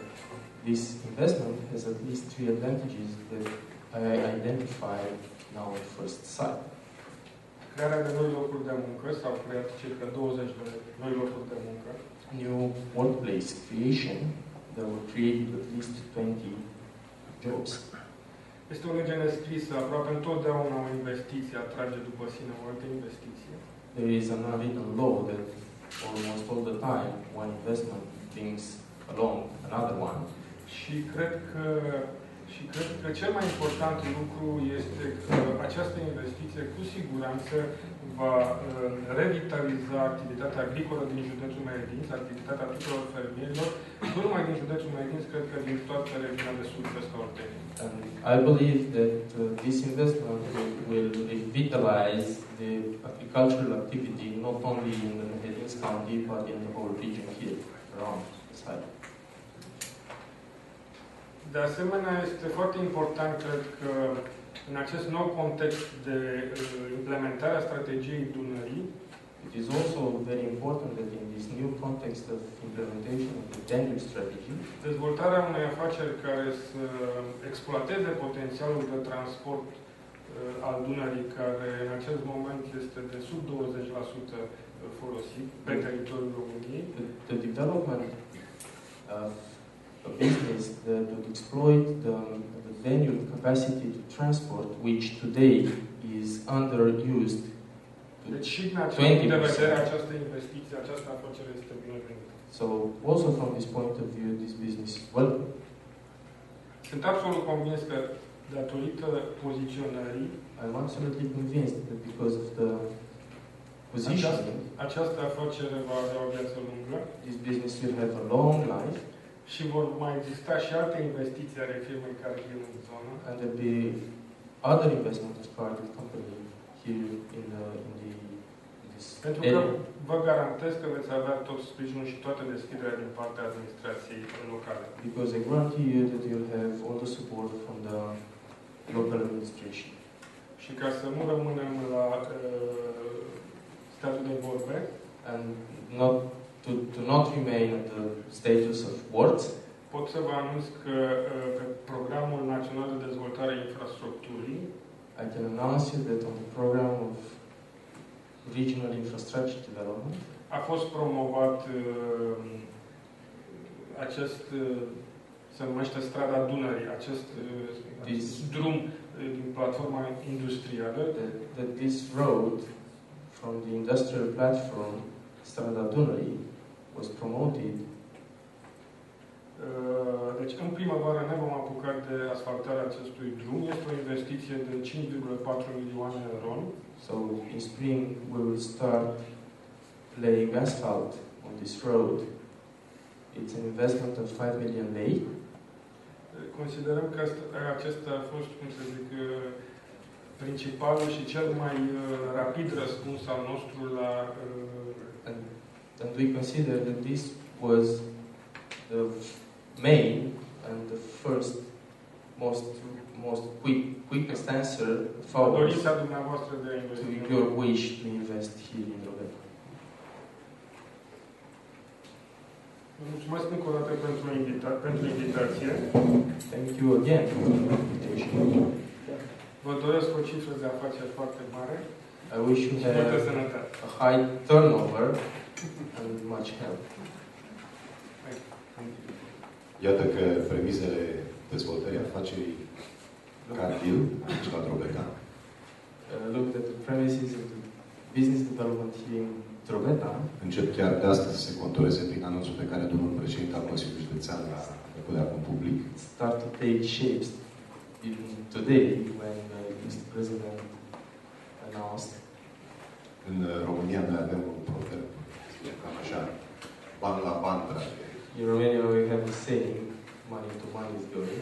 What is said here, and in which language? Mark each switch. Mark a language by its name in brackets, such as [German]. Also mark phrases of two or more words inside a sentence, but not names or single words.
[English] This investment has at least 3 advantages that I identified now at first sight. [Romanian] Crearea de noi locuri de muncă, s-au creat circa 20 de noi locuri de muncă. [English] New workplace creation that will create at least 20 jobs. [Romanian] Este o lege nescrisă, aproape întotdeauna o investiție atrage după sine o altă investiție. [English] There is an unwritten law that almost all the time one investment brings along another one. [Romanian] Și cred că Și cred că cel mai important lucru este că această investiție cu siguranță va revitaliza activitatea agricolă din județul Mehedinți, activitatea tuturor fermierilor, nu numai din județul Mehedinți, cred că din toată regiunea de sud-vest a Olteniei. [English] And I believe that this investment will revitalize the agricultural activity not only in the Mehedinți County but in the whole region here around the site. [Romanian] De asemenea, este foarte important, cred că, în acest nou context de implementare a strategiei Dunării, [English] it is also very important that in this new context of implementation of the Danube strategy, [Romanian] dezvoltarea unei afaceri care să exploateze potențialul de transport al Dunării, care în acest moment este de sub 20% folosit pe teritoriul României. [English] The development of a business that would exploit the Danube capacity to transport, which today is underused. [Romanian] Deci și din acest punct de vedere, această investiție, această afacere este binevenită. [English] So, also from this point of view, this business is welcome. [Romanian] Sunt absolut convins că, datorită poziționării, [English] I'm absolutely convinced that because of the positioning, [Romanian] această afacere va avea o viață lungă. [English] This business will have a long life. [Romanian] Și vor mai exista și alte investiții ale firmei Cargill în zonă. [English] And there will be other investment of Cargill company here in this [Romanian] Pentru că vă garantez că veți avea tot sprijinul și toată deschiderea din partea administrației locale. [English] Because I guarantee you that you'll have all the support from the local administration. [Romanian] Și ca să nu rămânem la statul de vorbe, [English] and to not remain at the status of words, [Romanian] pot să vă anunț că pe Programul Național de Dezvoltare a Infrastructurii, [English] I can announce you that on the program of regional infrastructure development, [Romanian] a fost promovat acest, se numește Strada Dunării, acest drum din platforma industrială. [English] That this road from the industrial platform Strada Dunării was promoted. [Romanian] Deci, în primăvară ne vom apuca de asfaltarea acestui drum. Este o investiție de 5,4 milioane de RON. [English] So, in spring, we will start laying asphalt on this road. It's an investment of 5 million lei. [Romanian] Considerăm că acesta a fost, cum să zic, principalul și cel mai rapid răspuns al nostru la [English] and we consider that this was the main and the first most quickest answer for [Romanian] dorința dumneavoastră de a investi. [English] To your wish to invest here in Drobeta. [Romanian] Vă mulțumesc încă o dată pentru invitație. [English] Thank you again for the invitation. [Romanian] Vă doresc o cifră de afaceri foarte mare. [English] I wish you have a high turnover and much help. [Romanian] Iată că premizele dezvoltării afacerii Cargill, aici la Drobeta, [English] look at the premises of the business development here in Drobeta. [Romanian] Încep chiar de astăzi să se contureze prin anunțul pe care domnul președinte al Consiliului Județean l-a făcut de acum public. [English] Start to take shapes even today when Mr. President announced. [Romanian] În România noi avem un proverb, cam așa, bani la bani trage. [English] In Romania we have the saying, money to money is going.